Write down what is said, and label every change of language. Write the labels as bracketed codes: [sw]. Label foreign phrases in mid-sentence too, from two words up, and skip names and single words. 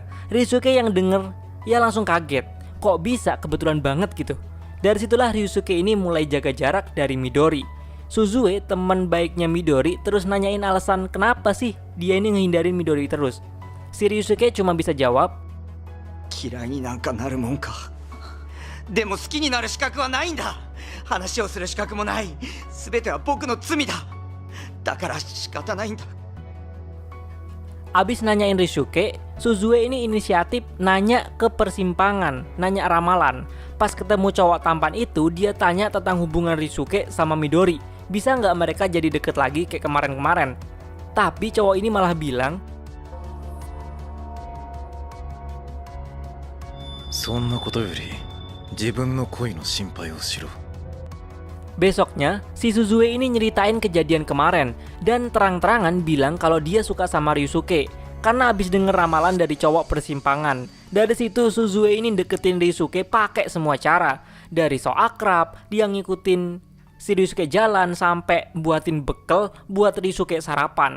[id] Risuke yang denger ya langsung kaget. Kok bisa kebetulan banget gitu. Dari situlah Ryusuke ini mulai jaga jarak dari Midori. Suzue, teman baiknya Midori, terus nanyain alasan kenapa sih dia ini ngehindarin Midori terus. Si Ryusuke cuma bisa jawab, [ja] 嫌いになんかなるもんか。でも好きになる資格はないんだ。話をする資格もない。全ては僕の罪だ。だから仕方ないんだ。 [id] abis nanyain Ryusuke, Suzue ini inisiatif nanya ke persimpangan, nanya ramalan. Pas ketemu cowok tampan itu, dia tanya tentang hubungan Ryusuke sama Midori. Bisa nggak mereka jadi deket lagi kayak kemarin-kemarin? Tapi cowok ini malah bilang, [ja] そんなことより自分の恋の心配をしろ。 [id] besoknya, si Suzue ini nyeritain kejadian kemarin dan terang-terangan bilang kalau dia suka sama Ryusuke karena abis denger ramalan dari cowok persimpangan. Dari situ Suzue ini deketin Ryusuke pakai semua cara. Dari so akrab, dia ngikutin si Ryusuke jalan sampai buatin bekal buat Ryusuke sarapan.